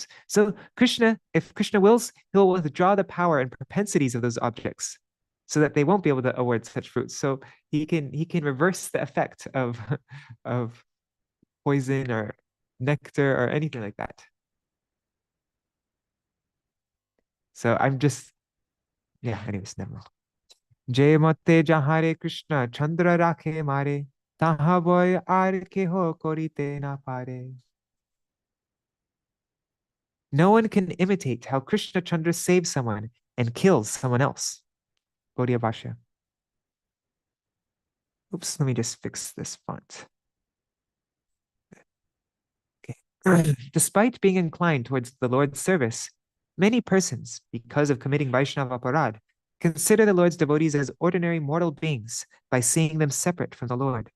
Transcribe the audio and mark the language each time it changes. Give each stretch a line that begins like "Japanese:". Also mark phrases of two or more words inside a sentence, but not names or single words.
English: So Krishna, if Krishna wills, he'll withdraw the power and propensities of those objects so that they won't be able to award such fruits. So he can reverse the effect of of poison or nectar or anything like that. So I'm just, yeah, anyways, never mind.
Bangla: জয় মতে যাহারে কৃষ্ণচন্দ্র রাখে মারে তাহা বই আর কেহ করিতে না পারে.
English: No one can imitate how Krishna Chandra saves someone and kills someone else. Gaudiya Bhashya. Oops, let me just fix this font. Okay. Despite being inclined towards the Lord's service, many persons, because of committing Vaishnava aparad, consider the Lord's devotees as ordinary mortal beings by seeing them separate from the Lord.